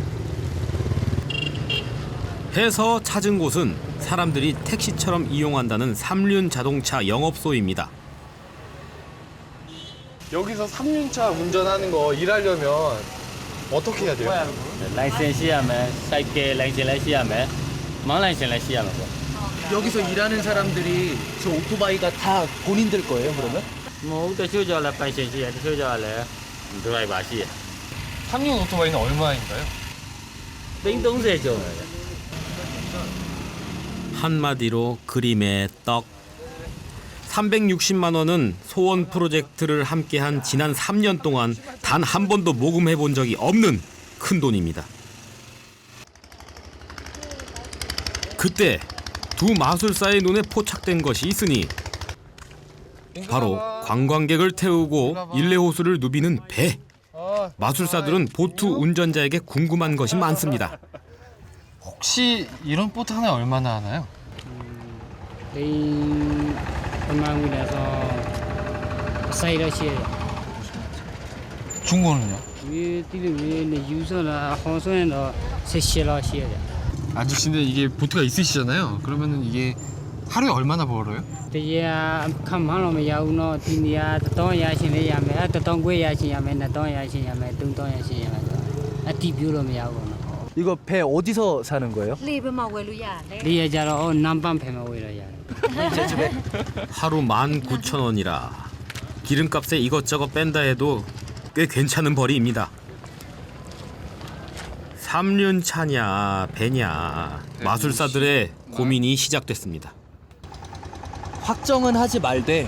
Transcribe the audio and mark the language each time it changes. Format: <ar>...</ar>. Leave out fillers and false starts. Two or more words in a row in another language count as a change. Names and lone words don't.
<ko>해서 찾은 곳은 사람들이 택시처럼 이용한다는 삼륜 자동차 영업소입니다. 여기서 3륜차 운전하는 거 일하려면 어떻게 해야 돼요?</ko> <my>라이센스 ရှိရမယ်စိုက်ကယ် 라이센스 လည်း ရှိရမယ်မောင်း 라이센스 လည်း ရှိရမယ်ပေါ့</my> <ko>여기서 일하는 사람들이 저 오토바이가 다 본인들 거예요, 그러면?</ko> <my>မဟုတ်တချို့ကြောင့်လည်းပိုင်ရှင်ရှိရတချို့ကြောင့်လည်းဒရိုင်ဘာရှိရ</my> <ko>3륜 오토바이는 얼마인가요?</ko> <my>30 ကျော်တယ်</my> <ko>한마디로 그림의 떡. 360만 원은 소원 프로젝트를 함께한 지난 3년 동안 단 한 번도 모금해 본 적이 없는 큰 돈입니다. 그때 두 마술사의 눈에 포착된 것이 있으니 바로 관광객을 태우고 일레호수를 누비는 배. 마술사들은 보트 운전자에게 궁금한 것이 많습니다. 혹시 이런 보트 하나에 얼마나 하나요?</ko> <my>ပမာဏနဲ့ဆိုစိုက်ရရှိတယ်</my> <ko>중고는요?</ko> <my>ဒီလိုမျိုးနဲ့ယူဆလာဟောဆိုရင်တော့18လောက်ရှိရတယ်</my> <ko>아저씨인데 이게 보트가 있으시잖아요. 그러면은 이게 하루에 얼마나 벌어요?</ko> <my>တရားခန့်မှန်းလို့မရဘူးเนาะဒီနေရာ1000ရရှင်လေးရမယ်1000ခွဲရရှင်ရမယ်2000ရရှင်ရမယ်3000ရရှင်ရမယ်အတိပြုလို့မရဘူးเนาะ</my> <ko>이거 배 어디서 사는 거예요?</ko> <my>လေဘယ်မှာဝယ်လို့ရတယ် ဒီရကြတော့နံပါတ်ဖယ်မဝေးရရတယ်</my> <ko>제 집에. 하루 19,000원이라 기름값에 이것저것 뺀다 해도 꽤 괜찮은 벌이입니다. 삼륜차냐 배냐 마술사들의 고민이 시작됐습니다. 확정은 하지 말되</ko>